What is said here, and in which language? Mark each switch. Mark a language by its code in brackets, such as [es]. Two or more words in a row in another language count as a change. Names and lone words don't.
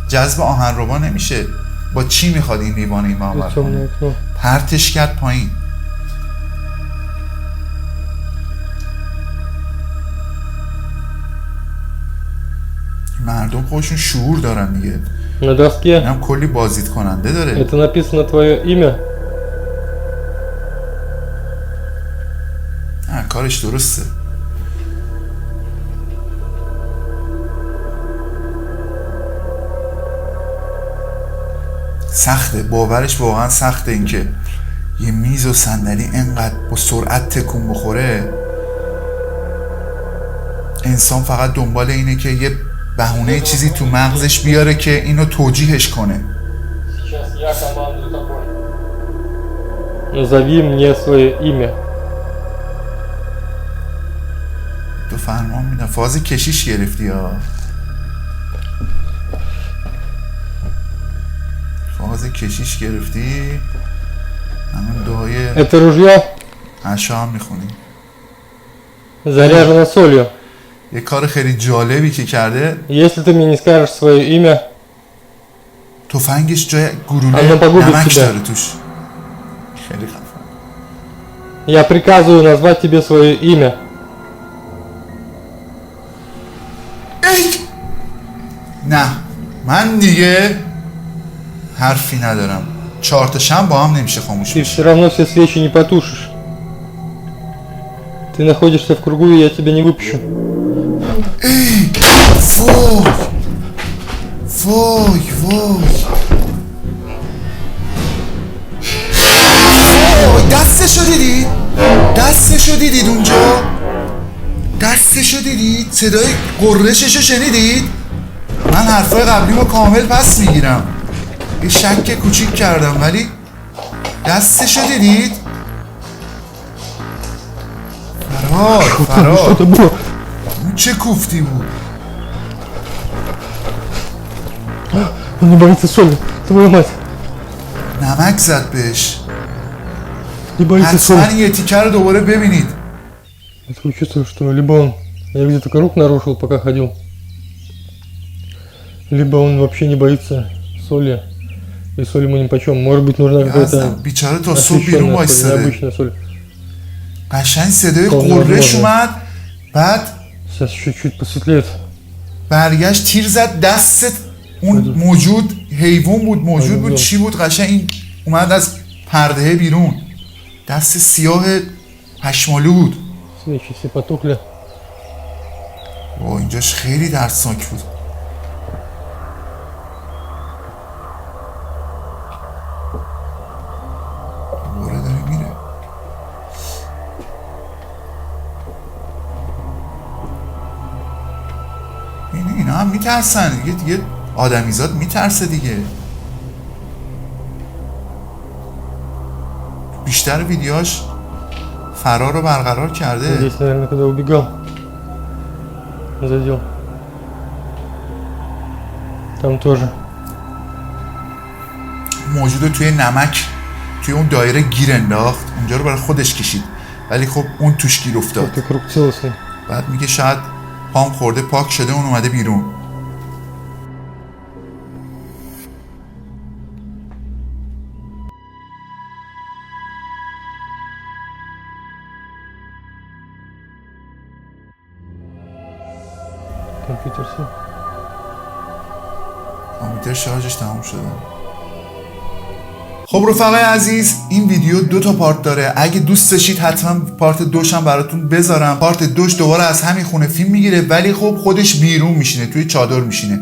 [fa] لیوان که جذب آهنربا نمیشه، با چی میخواد این لیوان این معامله [ru] Темное [fa] کنه؟ [ru] окно. [fa] پرتش کرد پایین. مردم خودشون شعور دارن دیگه. [ru] На доске [fa] اینم کلی بازدید کننده داره. [ru] это написано твое имя. [fa] کارش درسته. سخته، باورش واقعا سخته اینکه یه میز و صندلی انقدر با سرعت تکون بخوره. انسان فقط دنبال اینه که یه بهونه چیزی تو مغزش بیاره که اینو توجیهش کنه. [ru] Сейчас я командую тобой. Назови мне свое имя. [fa] تو فرمان میدم. فاز کشیش گرفتی ها. فاز کشیش گرفتی. همون دعای [ru] Это ружье [fa] عشا هم میخونی. [ru] заряжено солью. [fa] یه کار خیلی جالبی که کرده، [ru] Если ты мне не скажешь свое имя, [fa] تفنگش جای گلوله الان بگو نمک بیشتر. داره توش. خیلی خفن. [ru] я приказываю назвать тебе свое имя. ای! [fa] نه من دیگه حرفی ندارم. 4 تا شم با هم نمیشه خاموش [ru] Ты [fa] بشه. [ru] все равно все свечи не потушишь. Ты находишься в кругу, и я тебя не выпущу. ای! [fa] وای وای وای وای دستشو دیدید؟ دستشو دیدید اونجا؟ دستشو دیدید؟ صدای قررششو شنیدید؟ من حرفای قبلیمو کامل پس میگیرم. یه شک کوچیک کردم ولی دستشو دیدید؟ فرار [ru] Что-то было. [fa] اون چه کوفتی بود؟ [ru] Он не боится соли. Твою мать. [fa] نمک زد بهش. [ru] Не боится [fa] حتما [ru] соли. [fa] یه тیکه رو دوباره ببینید. [ru] Я такое чувствую, что либо он... Я где-то круг нарушил, пока ходил. Либо он вообще не боится соли. И соль ему нипочем. Может быть, нужна یزدم какая-то [fa] بیچاره تا صبح بیرون [ru] освещенная соль, [fa] وایستاده. [ru] необычная соль. [fa] قشنگ صدای کامل قررش بازه. اومد. بعد [ru] Сейчас чуть-чуть посветлеет. [fa] برگشت تیر زد دستت. اون موجود حیوان بود، موجود بود، چی بود؟ قشنگ این اومد از پرده بیرون. دست سیاه پشمالو بود. [ru] Свечи все потухли. [fa] اینجاش خیلی ترسناک بود. دوباره داره میره. اینا هم میترسن دیگه آدمیزاد میترسه دیگه. بیشتر ویدیوهاش فرار رو برقرار کرده. [ru] Здесь, наверное, когда убегал, задел. Там тоже. [fa] موجود توی نمک توی اون دایره گیر انداخت. اونجا رو برای خودش کشید ولی خب اون توش گیر افتاد. [ru] Это круг целостный. [fa] بعد میگه شاید پام خورده پاک شده اون اومده بیرون. [ru] Компьютер сел. [fa] کامپیوتر شارژش تموم شده. خب رفقای عزیز این ویدیو 2 تا پارت داره. اگه دوست داشتید حتما پارت 2 هم براتون بذارم. پارت 2 دوباره از همین خونه فیلم میگیره ولی خب خودش بیرون میشینه، توی چادر میشینه.